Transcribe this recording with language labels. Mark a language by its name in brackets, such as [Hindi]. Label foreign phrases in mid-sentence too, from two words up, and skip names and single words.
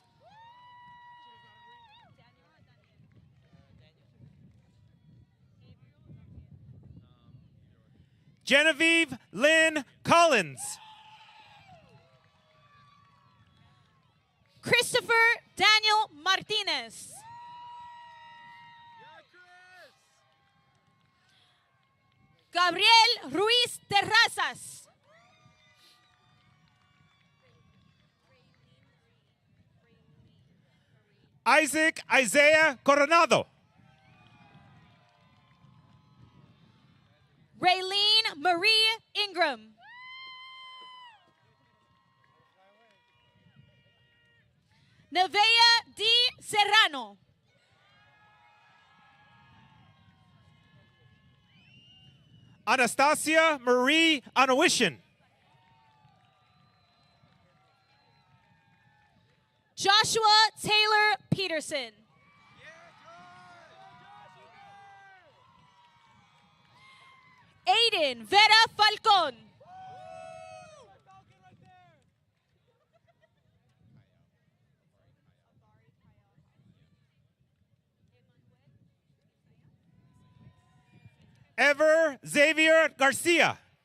[English] Genevieve Lynn Collins. Christopher Daniel Martinez. Gabriel Ruiz Terrazas. Isaac Isaiah Coronado. Raylene Marie Ingram. Nevea D. Serrano. Anastasia Marie Anawishin. Joshua Taylor Peterson. Aiden Vera Falcon. Ever Xavier Garcia.